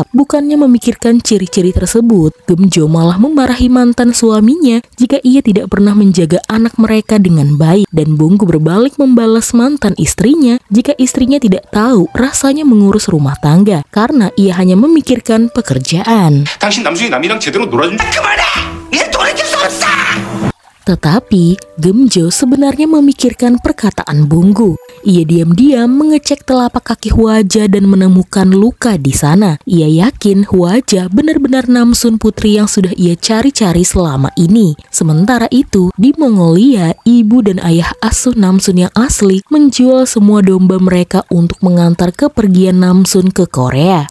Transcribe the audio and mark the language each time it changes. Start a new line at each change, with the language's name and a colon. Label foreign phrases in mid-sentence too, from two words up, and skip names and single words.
Indonesian: Bukannya memikirkan ciri-ciri tersebut, Gemjo malah memarahi mantan suaminya jika ia tidak pernah menjaga anak mereka dengan baik, dan Bunggu berbalik membalas mantan istrinya jika istrinya tidak tahu rasanya mengurus rumah tangga karena ia hanya memikirkan pekerjaan.
Korean: 당신 남순이 남이랑 제대로 놀아준 그만해! 이제 돌이킬 수 없어!
Indonesian: Tetapi Gemjo sebenarnya memikirkan perkataan Bunggu. Ia diam-diam mengecek telapak kaki Hwaja dan menemukan luka di sana. Ia yakin Hwaja benar-benar Namsun putri yang sudah ia cari-cari selama ini. Sementara itu, di Mongolia, ibu dan ayah asuh Namsun yang asli menjual semua domba mereka untuk mengantar kepergian Namsun ke Korea.